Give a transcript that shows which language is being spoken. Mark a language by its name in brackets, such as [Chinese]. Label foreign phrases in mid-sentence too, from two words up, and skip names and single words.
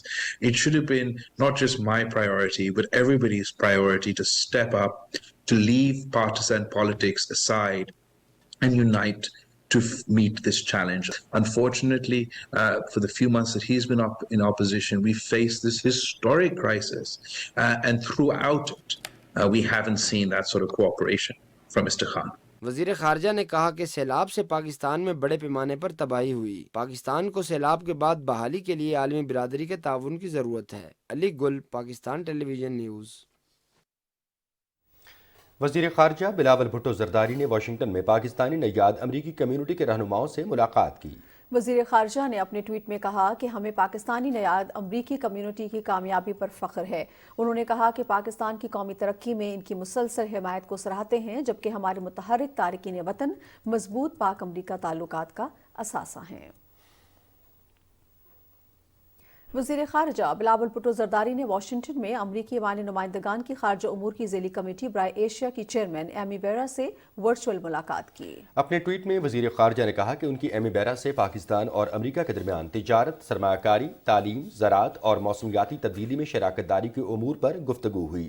[English] It should have been not just my priority, but everybody's priority to step up, to leave partisan politics aside and unite to meet this challenge. Unfortunately, for the few months that he's been in opposition, we faced this historic crisis, and throughout it, we haven't seen that sort of cooperation from Mr. Khan. [Urdu] وزیر خارجہ نے کہا کہ سیلاب سے پاکستان میں بڑے پیمانے پر تباہی ہوئی۔ پاکستان کو سیلاب کے بعد بحالی کے لیے عالمی برادری کے تعاون کی ضرورت ہے۔ علی گل، پاکستان ٹیلی ویژن نیوز۔ وزیر خارجہ بلاول بھٹو زرداری نے واشنگٹن میں پاکستانی نژاد امریکی کمیونٹی کے رہنماؤں سے ملاقات کی. وزیر خارجہ نے اپنے ٹویٹ میں کہا کہ ہمیں پاکستانی نژاد امریکی کمیونٹی کی کامیابی پر فخر ہے. انہوں نے کہا کہ پاکستان کی قومی ترقی میں ان کی مسلسل حمایت کو سراہتے ہیں، جبکہ ہمارے متحرک تارکین وطن مضبوط پاک امریکہ تعلقات کا اثاثہ ہیں. وزیر خارجہ بلاول بھٹو زرداری نے واشنگٹن میں امریکی ایوان نمائندگان کی خارجہ امور کی ذیلی کمیٹی برائے ایشیا کی چیئرمین ایمی بیرا سے ورچوئل ملاقات کی. اپنے ٹویٹ میں وزیر خارجہ نے کہا کہ ان کی ایمی بیرا سے پاکستان اور امریکہ کے درمیان تجارت، سرمایہ کاری، تعلیم، زراعت اور موسمیاتی تبدیلی میں شراکت داری کے امور پر گفتگو ہوئی.